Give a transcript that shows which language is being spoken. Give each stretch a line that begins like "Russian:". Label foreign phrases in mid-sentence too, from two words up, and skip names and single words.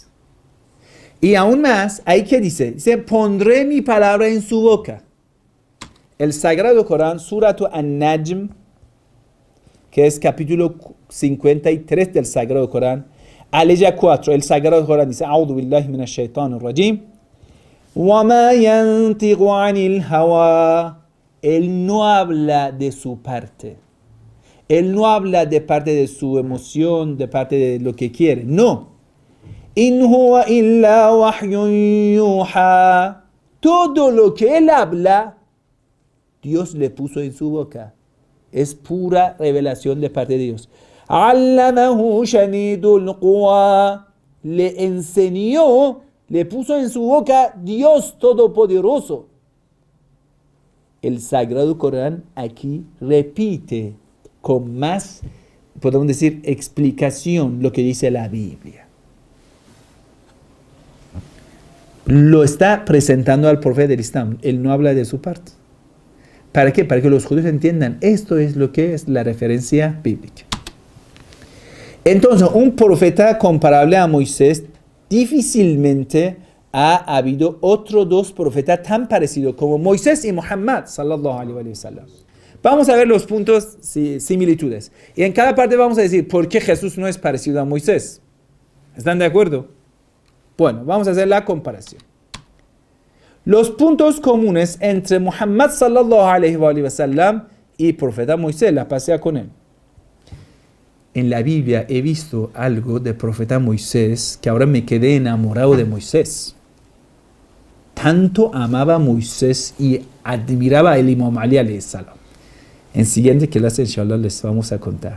Spanish: Y aún más, ahí que dice, pondré mi palabra en su boca. El Sagrado Corán, Surat An-Najm, que es capítulo 53 del Sagrado Corán, aleya 4, el Sagrado Corán dice,
Arabic: أعوذ بالله من الشيطان الرجيم, وَمَا يَنْتِقُ عَنِ الْهَوَىٰ.
Spanish: Él no habla de su parte. Él no habla de parte de su emoción, de parte de lo que quiere. No.
Arabic: إِنْ هُوَ إِلَّا وَحْيٌ يُوحَىٰ.
Spanish: Todo lo que él habla, Dios le puso en su boca. Es pura revelación de parte de Dios.
Arabic: عَلَّمَهُ شَدِيدُ الْقُوَىٰ.
Spanish: Le enseñó, le puso en su boca Dios Todopoderoso. El Sagrado Corán aquí repite con más, podemos decir, explicación lo que dice la Biblia. Lo está presentando al profeta del Islam. Él no habla de su parte. ¿Para qué? Para que los judíos entiendan. Esto es lo que es la referencia bíblica. Entonces, un profeta comparable a Moisés, difícilmente ha habido otros dos profetas tan parecidos como Moisés y Muhammad,
Arabic: صلى الله عليه وسلم.
Spanish: Vamos a ver los puntos, similitudes. Y en cada parte vamos a decir por qué Jesús no es parecido a Moisés. ¿Están de acuerdo? Bueno, vamos a hacer la comparación. Los puntos comunes entre Muhammad
Arabic: صلى الله عليه وسلم
Spanish: y profeta Moisés, la pasea con él. En la Biblia he visto algo del profeta Moisés que ahora me quedé enamorado de Moisés. Tanto amaba a Moisés y admiraba al Imam Ali
Arabic: عليه السلام.
Spanish: En siguiente clase, inshallah, les vamos a contar.